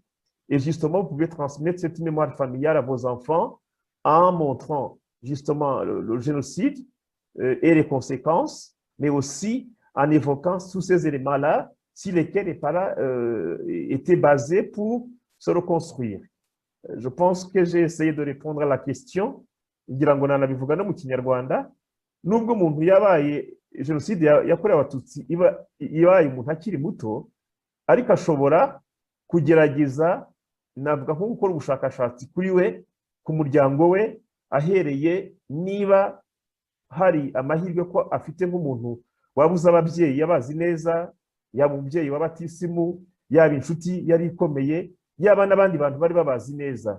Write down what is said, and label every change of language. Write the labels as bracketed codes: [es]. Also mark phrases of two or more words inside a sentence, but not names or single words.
[fr] Et justement, vous pouvez transmettre cette mémoire familiale à vos enfants en montrant justement le génocide et les conséquences, mais aussi en évoquant tous ces éléments-là sur lesquels les parents étaient basés pour se reconstruire. Je pense que j'ai essayé de répondre à la question. [rw] ngira ngo nanabivuga no mu Kinyarwanda, nubwo umuntu yabaye jenoside yakorewe abatutsi ibaye umuntu akiri muto, ariko ashobora kugerageza, navuga nko gukora ubushakashatsi kuri we, ku muryango we, ahereye niba hari amahirwe ko afite nk'umuntu wabuze ababyeyi yabazi neza, yaba umubyeyi w'abatisimu, yaba inshuti yari ikomeye, yaba n'abandi bantu bari babazi neza.